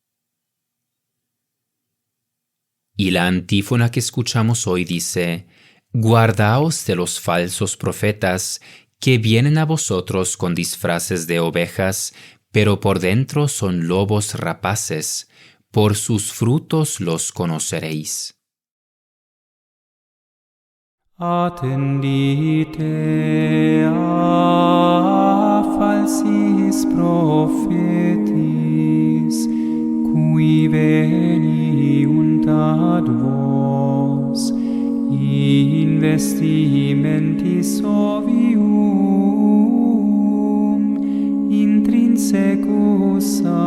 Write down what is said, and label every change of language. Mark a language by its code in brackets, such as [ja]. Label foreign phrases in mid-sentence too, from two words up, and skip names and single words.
[es] Y la antífona que escuchamos hoy dice: «Guardaos de los falsos profetas que vienen a vosotros con disfraces de ovejas, pero por dentro son lobos rapaces. Por sus frutos los conoceréis». [la] Attendite a falsis prophetis, cui veniunt ad vos in vestimentis ovium, intrinsecus